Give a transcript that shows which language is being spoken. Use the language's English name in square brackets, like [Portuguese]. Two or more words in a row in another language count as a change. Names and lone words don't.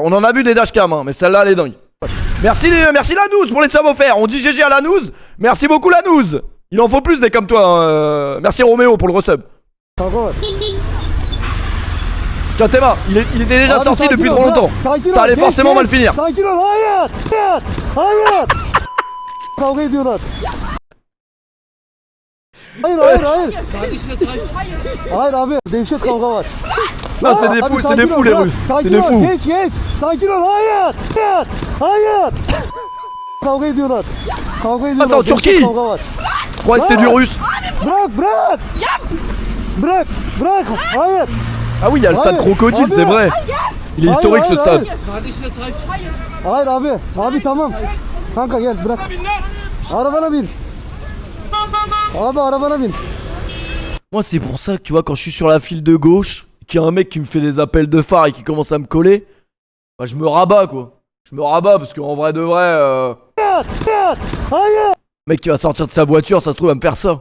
[French] On en a vu des dashcams, hein, mais celle-là elle est dingue. Merci Lanouz pour les subs offerts. On dit GG à Lanouz. Merci beaucoup Lanouz. Il en faut plus des comme toi, hein. Merci Roméo pour le resub. Tiens Théma, il était déjà sorti depuis trop longtemps. Ça allait forcément mal finir. [Turkish] Hayır abi, dehşet kavga var. [French] Non, c'est des fous les Russes. C'est des fous. [Turkish] Geç. Sakin ol. Hayır. Kavga ediyorlar. [French] Ah, c'est en Turquie. Je croyais que c'était du russe. [Turkish] Bırak. Hayır. [French] Ah oui, il y a le stade Crocodile, c'est vrai. Il est historique ce stade. [Turkish] Hayır abi tamam. Kanka gel bırak. Arabana bin. Abi arabana bin. [French] Moi c'est pour ça que tu vois quand je suis sur la file de gauche, qu'il y a un mec qui me fait des appels de phare et qui commence à me coller, bah je me rabats quoi. Je me rabats parce qu'en vrai de vrai, le mec qui va sortir de sa voiture, ça se trouve, va me faire ça.